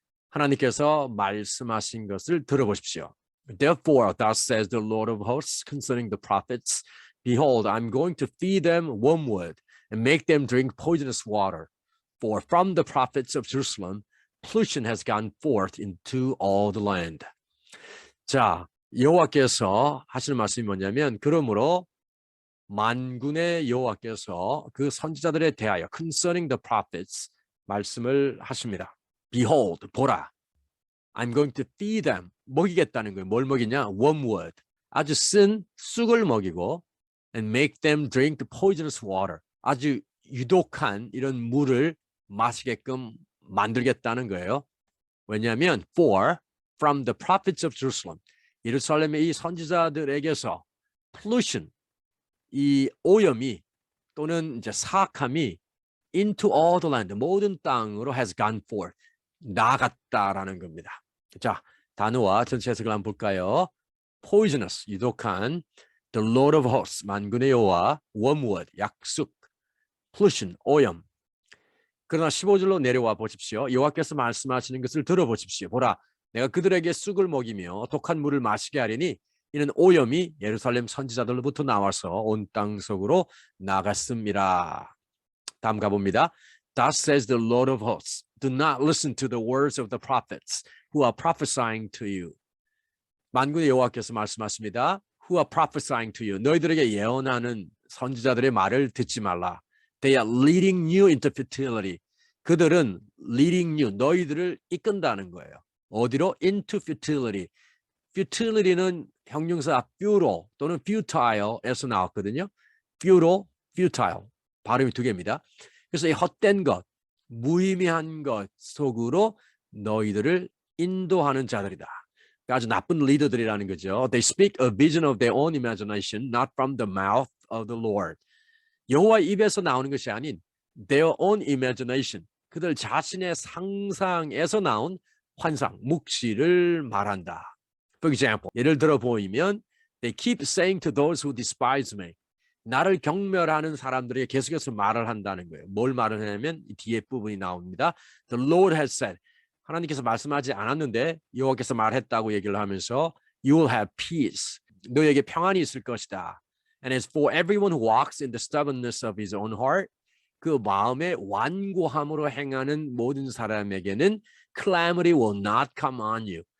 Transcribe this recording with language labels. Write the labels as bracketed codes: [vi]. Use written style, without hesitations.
[ko] 하나님께서 말씀하신 것을 들어보십시오. [en] Therefore, thus says the Lord of hosts concerning the prophets, Behold, I'm going to feed them wormwood and make them drink poisonous water. For from the prophets of Jerusalem, pollution has gone forth into all the land. [ko] 자, 여호와께서 하시는 말씀이 뭐냐면 그러므로 만군의 여호와께서 그 선지자들에 대하여 [en] concerning the prophets [ko] 말씀을 하십니다. [en] Behold, [ko] 보라. [en] I'm going to feed them. [ko] 먹이겠다는 거예요. 뭘 먹이냐? [en] wormwood. [ko] 아주 쓴 쑥을 먹이고 [en] and make them drink the poisonous water. [ko] 아주 유독한 이런 물을 마시게끔 만들겠다는 거예요. 왜냐하면 [en] for from the prophets of Jerusalem. [ko] 예루살렘의 이 선지자들에게서 [en] pollution, [ko] 이 오염이 또는 이제 사악함이 [en] into all the land, [ko] 모든 땅으로 [en] has gone forth. [ko] 나갔다라는 겁니다. 자, 단어와 전체 해석을 한번 볼까요? [en] Poisonous, [ko] 유독한, [en] the Lord of hosts, [ko] 만군의 여호와, [en] wormwood, [ko] 약숙, [en] pollution, [ko] 오염. 그러나 15절로 내려와 보십시오. 여호와께서 말씀하시는 것을 들어보십시오. 보라, 내가 그들에게 쑥을 먹이며 독한 물을 마시게 하리니 이는 오염이 예루살렘 선지자들로부터 나와서 온 땅 속으로 나갔습니다. 다음 가봅니다. [en] Thus says the Lord of hosts, do not listen to the words of the prophets who are prophesying to you. [ko] 만군의 여호와께서 말씀하십니다. [en] Who are prophesying to you. [ko] 너희들에게 예언하는 선지자들의 말을 듣지 말라. [en] They are leading you into futility. [ko] 그들은 [en] leading you, [ko] 너희들을 이끈다는 거예요. 어디로? [en] Into futility. [ko] futility는 형용사 futile 또는 futile에서 나왔거든요. futile. 발음이 두 개입니다. 그래서 이 헛된 것, 무의미한 것 속으로 너희들을 인도하는 자들이다. 아주 나쁜 리더들이라는 거죠. [en] They speak a vision of their own imagination, not from the mouth of the Lord. [ko] 여호와 입에서 나오는 것이 아닌 [en] their own imagination, [ko] 그들 자신의 상상에서 나온 환상, 묵시를 말한다. [en] For example, [ko] 예를 들어 보이면 [en] they keep saying to those who despise me. [ko] 나를 경멸하는 사람들에게 계속해서 말을 한다는 거예요. 뭘 말을 하냐면 이 뒤에 부분이 나옵니다. [en] The Lord has said. [ko] 하나님께서 말씀하지 않았는데 여호와께서 말했다고 얘기를 하면서 [en] You will have peace. [ko] 너에게 평안이 있을 것이다. [en] And as for everyone who walks in the stubbornness of his own heart, [ko] 그 마음의 완고함으로 행하는 모든 사람에게는 [en] calamity will not come on you.